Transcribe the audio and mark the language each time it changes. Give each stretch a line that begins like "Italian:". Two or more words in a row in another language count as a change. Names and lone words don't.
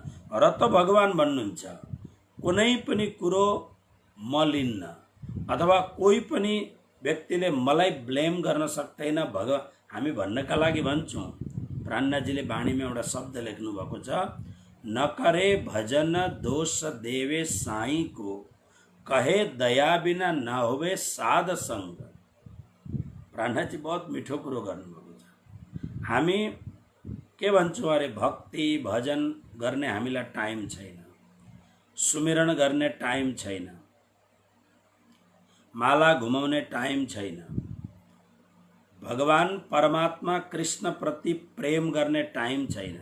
Nepali: र त भगवान भन्नुहुन्छ कुनै पनि कुरो म लिन्न, अथवा कोही पनि व्यक्तिले मलाई ब्लेम गर्न सक्दैन। हामी भन्नका लागि भन्छौँ, प्राणनाथजीले बाणीमा एउटा शब्द लेख्नु भएको छ,
Hindi: नकरे भजन दोष देवे साई को, कहे दया बिना न होवे साध संग।
Nepali: प्राणनाथजी बहुत मिठो कुरो गर्नुभएको छ। हामी के भन्छौँ? अरे भक्ति भजन गर्ने हामीलाई टाइम छैन, सुमिरण गर्ने टाइम छैन, माला घुमाउने टाइम छैन, भगवान परमात्मा कृष्ण प्रति प्रेम गर्ने टाइम छैन।